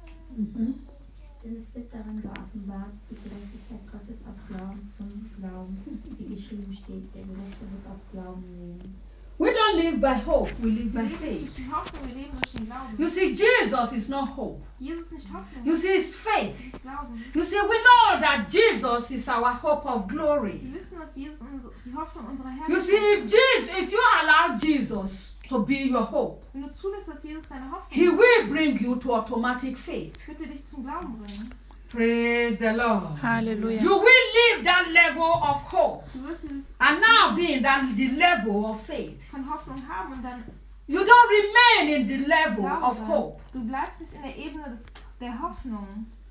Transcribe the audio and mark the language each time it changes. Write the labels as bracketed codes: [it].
[de] Denn es wird darin geoffenbart, die Gerechtigkeit Gottes aus Glauben zum Glauben, wie geschrieben steht, der Gerechte wird aus Glauben leben. [en] We don't live by hope, we live by faith. You see, Jesus is not hope. [de] Jesus ist Hoffnung. [en] You see, it's faith. [de] Ist Glauben. [en] You see, we know that Jesus is our hope of glory. [de] Wir wissen, dass Jesus die Hoffnung unserer Herrlichkeit. [en] You see, if you allow Jesus to be your hope, [de] wenn du zulässt, dass Jesus deine Hoffnung, [en] he will bring you to automatic faith. [de] Wird er dich zum Glauben bringen. [en] Praise the Lord. Hallelujah. You will leave that level of hope. And now being that the level of faith. [de] Kann Hoffnung haben und dann, [en] you don't remain in the level of hope. [de] Du bleibst nicht in der Ebene der Hoffnung.